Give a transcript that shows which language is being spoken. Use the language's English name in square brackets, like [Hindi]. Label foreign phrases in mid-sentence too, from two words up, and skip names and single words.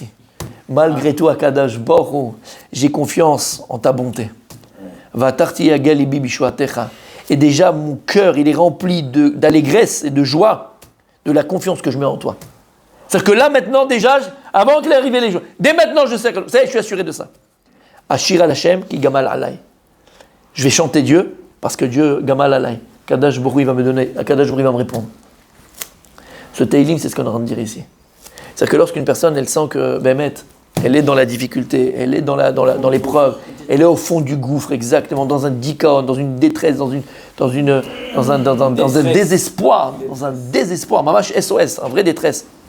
[French] Malgré tout, [Hebrew] הקדוש ברוך הוא, [French] j'ai confiance en ta bonté. [Hebrew] ובטחתי יגל לבי בישועתך. [French] Et déjà, mon cœur, il est rempli d'allégresse et de joie de la confiance que je mets en toi. C'est-à-dire que là, maintenant, déjà, avant qu'il arrive les jours, dès maintenant, je sais, je suis assuré de ça. [Hebrew] אשיר על השם כי גמל עלי. [French] Je vais chanter Dieu, parce que Dieu, [Hebrew] גמל עלי. קדוש ברוך הוא, [French] il va me donner, [Hebrew] קדוש ברוך הוא, [French] il va me répondre. Ce teilim, c'est ce qu'on est en train de dire ici. C'est-à-dire que lorsqu'une personne, elle sent que, elle est dans la difficulté, elle est dans l'épreuve, elle est au fond du gouffre, exactement, dans un dikaon, dans une détresse, dans un désespoir, mamash SOS, une vraie détresse.